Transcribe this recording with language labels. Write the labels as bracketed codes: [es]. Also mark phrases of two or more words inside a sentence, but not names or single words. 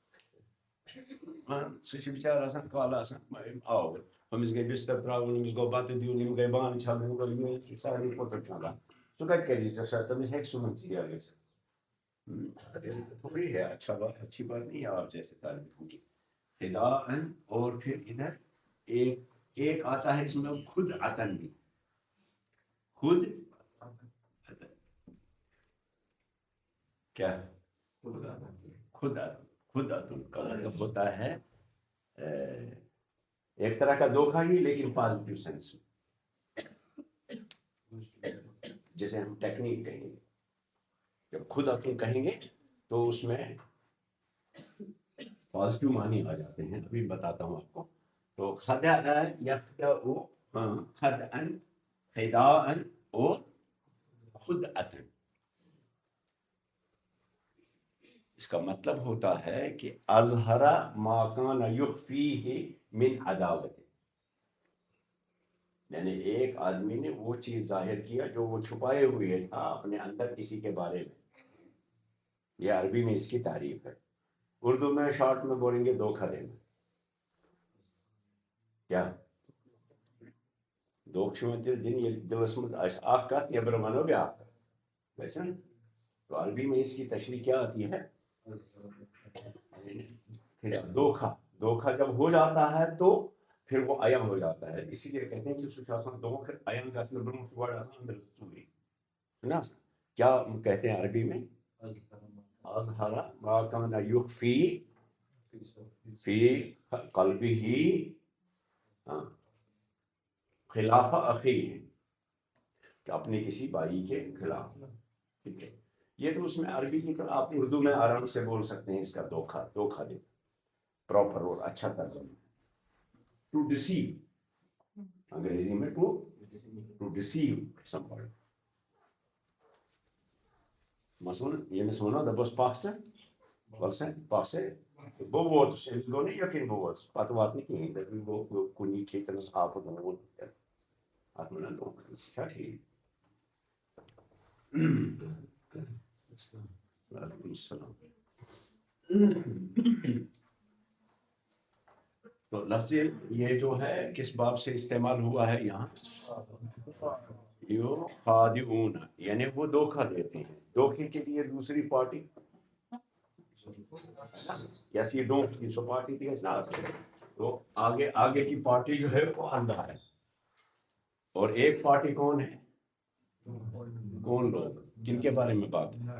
[ks] سُہ چھِ بِچارٕ آسان کالہٕ آسان آو أمِس گٔے بِستر ترٛاوُن أمِس گوٚو بَتہٕ دیُن یِم گٔے بانہٕ چھلٕنۍ یِم گٔے سُہ سارنٕے پوٚتُر چھلان سُہ کَتہِ کَرِ ژےٚ سۭتۍ تٔمِس ہیٚکہِ صُبحن ژیر گٔژھِتھ [ur] تھوڑی ہے اچھا بات اچھی بات نہیں ہے آپ جیسے طالب کی خداعً اور پھر ادھر ایک آتا ہے اس میں خود عطن بھی خود عطن کیا خود عطن کا مطلب ہوتا ہے ایک طرح کا دھوکہ ہی لیکن [en] positive sense [ur] میں جیسے ہم ٹیکنیک کہیں گے جب خود عطن کہیں گے تو اس میں پازیٹیو معنی آ جاتے ہیں ابھی بتاتا ہوں آپ کو تو [ar] خدع یخدع خدعا خداعا [ur] اور خود عطن اس کا مطلب ہوتا ہے کہ [ar] اظہر ما کان یخفیہ من عداوت [ur] یعنی ایک آدمی نے وہ چیز ظاہر کیا جو وہ چھپائے ہوئے تھا اپنے اندر کسی کے بارے میں یہ عربی میں اس کی تعریف ہے اردو میں شارٹ میں بولیں گے دھوکہ دینا کیا [ks] دھوکہ چھُ دِنۍ ییٚلہِ دِلس منٛز آسہِ اکھ کتھ نیبرٕ ونو بیٛاکھ کتھ [ur] ویسے نا تو عربی میں اس کی تشریح کیا آتی ہے دھوکہ جب ہو جاتا ہے تو پھر وہ عیاں ہو جاتا ہے اسی لیے کہتے ہیں کہ [ks] سُہ چھُ آسان دھوکہ عیاں گژھنہٕ برونٛہہ چھُ گۄڈٕ آسان أنٛدرٕ ژوٗرِ نا [ur] کیا کہتے ہیں عربی میں [ar] اظہر ما کان یخفی فی قلبہ خلاف اخیہ [ur] کہ اپنے کسی بھائی کے خلاف ٹھیک ہے یہ تو اس میں عربی کی طرح آپ اردو میں آرام سے بول سکتے ہیں اس کا دھوکہ دے پراپر اور اچھا ترجمہ [en] to deceive [ur] انگریزی میں [en] to deceive somebody [ks] مثلاً ییٚمِس وَنو دَپوس پَکھ ژٕ وَلہٕ سا پَکھ سا بہٕ ووتُس أمِس گوٚو نہٕ یقیٖن بہٕ ووتُس پَتہٕ واتہِ نہٕ کِہیٖنۍ دَپہِ گوٚو کُنی کھیٚتنَس آپُت ووٚن اَتھ وَنان دھوکہ ژٕ چھا ٹھیٖک [ar] وعلیکم السلام [ur] تو لفظ یہ جو ہے کس باب سے استعمال ہوا ہے یہاں یخادعون یعنی وہ دھوکہ دیتے ہیں دھوکے کے لیے دوسری پارٹی یس یہ دھوکے کی سو پارٹی تھی نا تو آگے کی پارٹی جو ہے وہ اندھا ہے اور ایک پارٹی کون ہے کون لوگ جن کے بارے میں بات